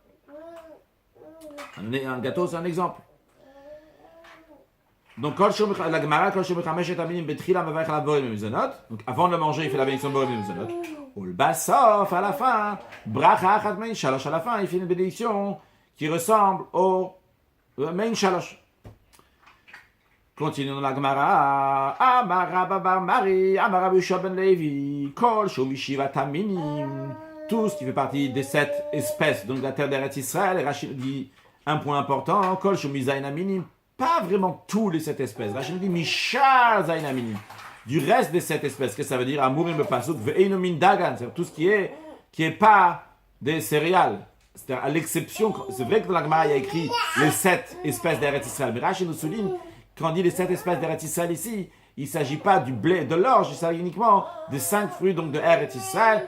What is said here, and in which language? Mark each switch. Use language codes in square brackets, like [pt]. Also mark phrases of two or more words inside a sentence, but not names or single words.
[fr] Un gâteau, c'est un exemple. Donc, la Gemara, donc avant de le manger, il fait la bénédiction de [he] בורא מיני מזונות. [fr] Ou le basof, à la fin, [he] ברכה אחת מעין שלוש, [fr] à la fin, il fait une bénédiction qui ressemble au [he] מעין שלוש. [fr] Continuons dans la Gemara. [he] אמר רבא בר מרי אמר רבי יהושע בן לוי כל שמשבעת המינים. [fr] Tout ce qui fait partie des 7 espèces donc de la terre d'Eretz Israël. Rachid dit un point important. [he] כל שמשבעת המינים. [fr] Pas vraiment tous les 7 espèces. Rachid dit [he] משאר שבעת המינים. [fr] Du reste des 7 espèces. Qu'est-ce que ça veut dire? [he] האמורים בפסוק ואינו מין דגן. [fr] C'est tout ce qui est pas des céréales. C'est-à-dire à l'exception. C'est vrai que dans la Gemara il y a écrit les 7 espèces d'Eretz Israël. Mais Rachid nous souligne. Quand on dit les 7 espèces d'Eretz Israël ici, il ne s'agit pas du blé, de l'orge, il s'agit uniquement des 5 fruits donc de Eretz Israël.